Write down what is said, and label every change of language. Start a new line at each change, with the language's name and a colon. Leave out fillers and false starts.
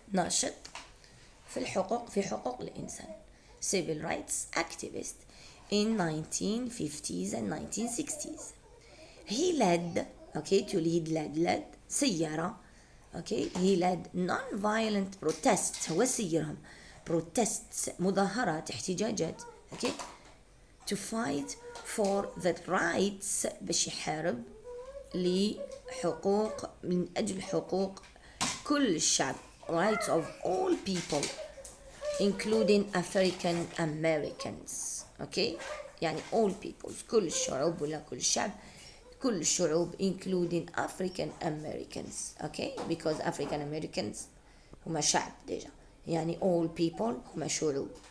Arabic: ناشط في حقوق الإنسان.
English: Civil rights activist in 1950s and 1960s. He led, okay, to lead led سيارة. Okay, he led non-violent protests.
Arabic: هو سيرهم protests مظاهرات احتجاجات.
English: Okay, to fight for the rights
Arabic: باش يحارب لحقوق من أجل حقوق كل الشعب.
English: Rights of all people including African Americans. Okay, يعني all peoples
Arabic: كل الشعوب ولا كل الشعب كل الشعوب
English: including African Americans. okay, because African Americans
Arabic: هما شعب ديجا، يعني
English: all people
Arabic: هما شعوب.